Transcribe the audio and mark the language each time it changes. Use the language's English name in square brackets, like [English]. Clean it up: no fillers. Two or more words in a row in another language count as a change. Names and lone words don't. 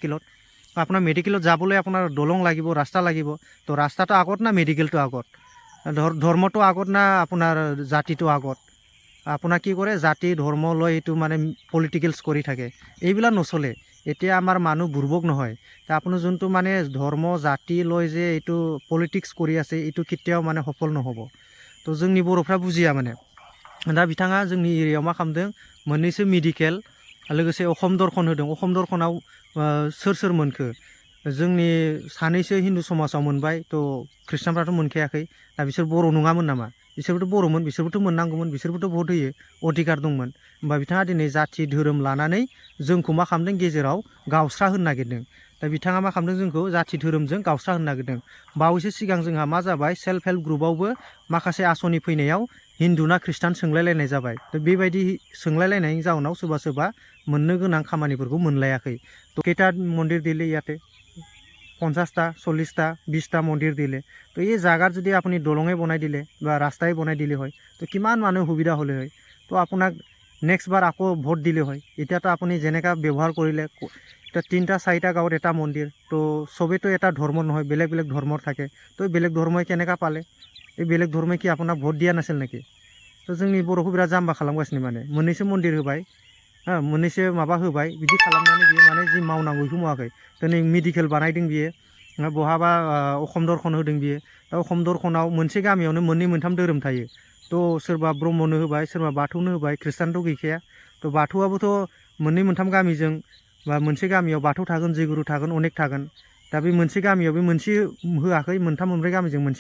[Assamese] মেডিকেলত যাবলৈ আপোনাৰ দলং লাগিব ৰাস্তা লাগিব তো ৰাস্তাটো আগত না মেডিকেলটো আগত ধৰ্মটো আগত না আপোনাৰ জাতিটো আগত আপোনাৰ কি কৰে জাতি ধৰ্ম লৈ এইটো মানে পলিটিকেলছ কৰি থাকে এইবিলা নচলে এতিয়া আমাৰ মানুহ বুৰ্বক নহয় তা আপুনি যোনটো মানে ধৰ্ম জাতি লৈ যে এইটো পলিটিক্স কৰি আছে এইটো কেতিয়াও মানে সফল নহ'ব তো [Bodo] जोंनि बर'फ्रा बुजिया [Assamese] মানে [Bodo] दा बिथाङा जोंनि एरियायाव मा खालामदों मोननैसो मेडिकेल लोगोसे अखम दर्शन होदों अखम दर्शनाव सोर मोनखो जोंनि सानैसो हिन्दु समाजाव मोनबाय तो ख्रिस्टानफ्राथ' मोनखायाखै दा बिसोर बर' नङामोन नामा बिसोरबोथ' बर'मोन बिसोरबोथ' मोननांगौमोन बिसोरबोथ' भट होयो अधिकार दंमोन होमबा बिथाङा दिनै जाथि धोरोम लानानै जोंखौ मा खालामदों गेजेराव गावस्रा होनो नागिरदों दा बिथाङा मा खालामदों जोंखौ जाथि धोरोमजों गावस्रा होनो नागिरदों बावैसो सिगां जोंहा मा जाबाय सेल्फ हेल्प ग्रुपआवबो माखासे आसनि फैनायाव हिन्दु ना ख्रिस्टान सोंलायलायनाय जाबाय तो बेबायदि सोंलायलायनायनि जाउनाव सोरबा मोननो गोनां खामानिफोरखौ मोनलायाखै तो [Assamese] কেটা মন্দিৰ দিলে ইয়াতে 50টা 40টা 20টা মন্দিৰ দিলে তো এই জাগাত যদি আপুনি দলঙে বনাই দিলে বা ৰাস্তাই বনাই দিলে হয় তো কিমান মানুহ সুবিধা হ'লে হয় তো আপোনাক নেক্সট বাৰ আকৌ ভোট দিলে হয় এতিয়াতো আপুনি যেনেকা ব্যৱহাৰ কৰিলে তো 3টা 4টা গাঁৱত এটা মন্দিৰ তো সবেতো এটা ধৰ্ম নহয় বেলেগ ধৰ্মৰ থাকে তো বেলেগ ধৰ্মই কেনেকা পালে এই বেলেগ ধৰ্মই কি আপোনাক ভোট দিয়া নাছিল নেকি তো [Bodo] जोंनि बर'खौ बिराद जाम्बा खालामगासिनो माने मोननैसो मन्दिर होबाय मोननैसो माबा होबाय बिदि खालामनानै बियो माने जि मावनांगौ बेखौ मावाखै दिनै मेडिकेल बानायदों बियो बहाबा अखम दर्शन होदों बियो दा अखम दर्शनाव मोनसे गामियावनो मोननै मोनथाम धोरोम थायो तो सोरबा ब्रह्मनो होबाय सोरबा बाथौनो होबाय ख्रिस्टानथ' गैखाया तो बाथौआबोथ' मोननै मोनथाम गामिजों बा मोनसे गामियाव बाथौ थागोन जयगुरु थागोन अनेक थागोन दा बे मोनसे गामियाव बे मोनसे होआखै मोनथाम मोनब्रै गामिजों मोनसे